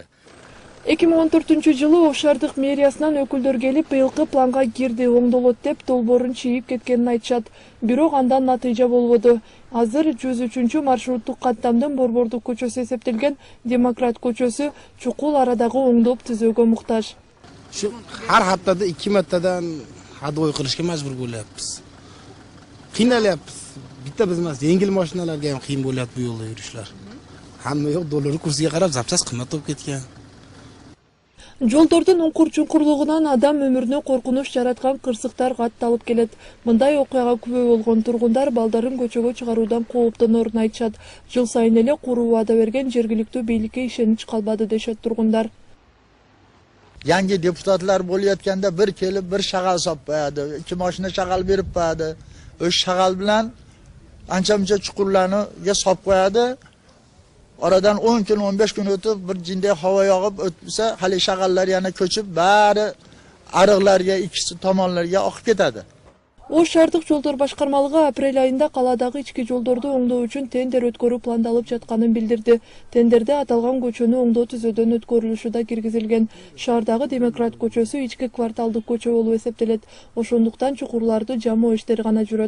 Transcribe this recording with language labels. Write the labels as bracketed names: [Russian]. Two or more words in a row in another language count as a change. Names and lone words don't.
[Kyrgyz] 2014-жылы Ош шаардык мэриясынан өкүлдөр келип, быйылкы планга кирди, оңдолот деп долбоорун чийип кеткенин айтышат. Бирок андан натыйжа болбоду. Азыр 103 маршруттук каттамдын Борбордук көчөсү эсептелген Демократ көчөсү чукул арадагы оңдоп түзөөгө муктаж. [Uzbek] Har haftada 2 martadan hadvoy qilishga majbur bo'lyapmiz. Qiynalyapmiz. Bitta biz emas, yengil mashinalarga ham qiyin bo'lyapti bu yo'lda yurishlar. Hamma yo'q dollar kursiga qarab zapchas qimmat bo'lib ketgan. [Kyrgyz] Жолдордун уңкур-чуңкурлугунан адам өмүрүнө коркунуч жараткан кырсыктар катталып келет. Мындай окуяга күбө болгон тургундар балдарын көчөгө чыгаруудан кооптонорун айтышат. Жыл сайын эле куруу убада берген жергиликтүү бийликке ишенич калбады дешет тургундар. [Uzbek] Yangi deputatlar bo'layotganda bir kelib bir shag'al solib qo'yadi, 2 mashina shag'al berib qo'yadi. O'sha shag'al bilan ancha-muncha chuqurlarni solib qo'yadi. Oradan 10 kun, 15 kun o'tib bir jinday havo yog'ib o'tsa, hali shag'allar yana ko'chib, bari ariqlarga, ikkisi tomonlarga oqib ketadi. [Kyrgyz] Ош шаардык жолдор башкармалыгы апрель айында каладагы ички жолдорду оңдоо үчүн тендер өткөрүү пландалып жатканын билдирди. Тендерде аталган көчөнү оңдоо түзөөдөн өткөрүлүшү да киргизилген. Шаардагы Демократ көчөсү ички кварталдык көчө болуп эсептелет. Ошондуктан чукурларды жамоо иштери гана жүрөт.